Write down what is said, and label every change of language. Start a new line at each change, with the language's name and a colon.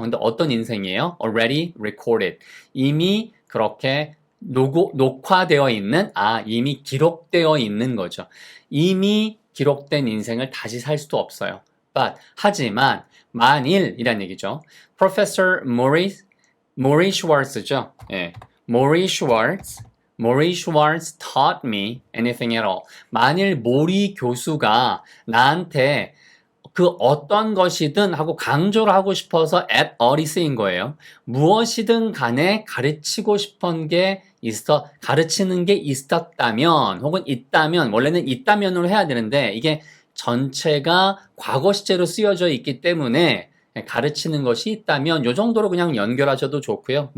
Korean: 근데 어떤 인생이에요?
English: already recorded,
Korean: 이미 그렇게 녹화되어 있는, 이미 기록되어 있는 거죠. 이미 기록된 인생을 다시 살 수도 없어요. But, 하지만 만일이란 얘기죠. Professor Maury Schwartz죠.
English: 예, Maury Schwartz taught me anything at all.
Korean: 만일 모리 교수가 나한테 그 어떤 것이든 하고 강조를 하고 싶어서
English: at all
Korean: 이 쓰인 거예요. 무엇이든 간에 가르치고 싶은 게 가르치는 게 있었다면 혹은 있다면, 원래는 있다면으로 해야 되는데 이게 전체가 과거 시제로 쓰여져 있기 때문에 가르치는 것이 있다면 이 정도로 그냥 연결하셔도 좋고요.